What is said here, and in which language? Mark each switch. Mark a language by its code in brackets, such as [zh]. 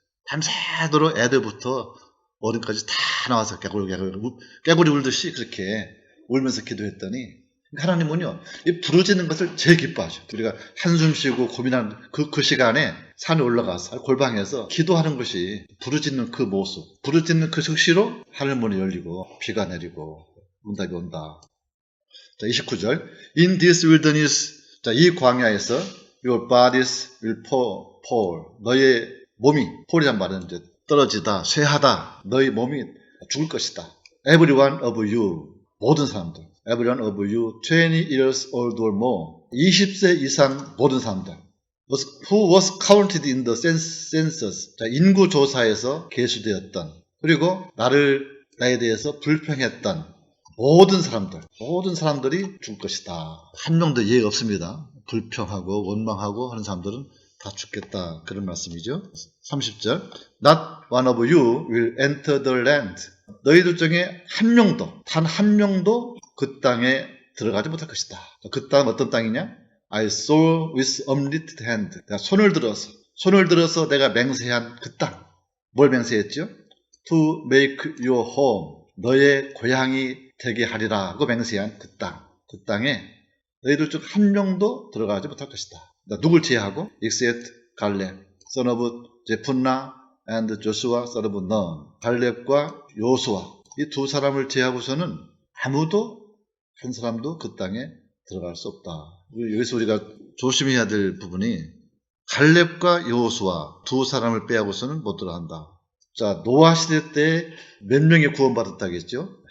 [ko] 밤새도록 애들부터 어른까지 다 나와서 깨구리 울듯이 그렇게 울면서 기도했더니, 하나님은요, 이 부르짖는 것을 제일 기뻐하죠. 우리가 한숨 쉬고 고민하는 그 시간에 산에 올라가서 골방에서 기도하는 것이, 부르짖는 그 모습, 부르짖는 그 즉시로 하늘문이 열리고 비가 내리고 응답이 온다. 자, 29절. [en] In this wilderness, [ko] 자, 이 광야에서 [en] your bodies will fall. [ko] 너의 몸이, fall이란 말은 이제 떨어지다, 쇠하다. 너희 몸이 죽을 것이다. [en] Every one of you, [ko] 모든 사람들. [en] Every one of you, 20 years old or more. [ko] 20세 이상 모든 사람들. [en] Who was counted in the census. [ko] 자, 인구조사에서 계수되었던. 그리고 나에 대해서 불평했던 모든 사람들이 죽을 것이다. 한 명도 예외 없습니다. 불평하고 원망하고 하는 사람들은 다 죽겠다. 그런 말씀이죠. 30절. [en] Not one of you will enter the land. [ko] 너희들 중에 단 한 명도 그 땅에 들어가지 못할 것이다. 그 땅은 어떤 땅이냐? [en] I saw with uplifted hand. [ko] 내가 손을 들어서 내가 맹세한 그 땅. 뭘 맹세했죠? [en] To make your home. [ko] 너의 고향이 되게 하리라 하고 맹세한 그 땅. 그 땅에 너희들 중 한 명도 들어가지 못할 것이다. 누굴 제외하고? [en] except 갈렙, son of 제푼나 and Joshua, son of Nun. [ko] 갈렙과 요수아 이 두 사람을 제외하고서는 아무도 한 사람도 그 땅에 들어갈 수 없다. 여기서 우리가 조심해야 될 부분이 갈렙과 요수아 두 사람을 빼고서는 못 들어간다. 자, 노아 시대 때 몇 명이 구원받았다겠죠?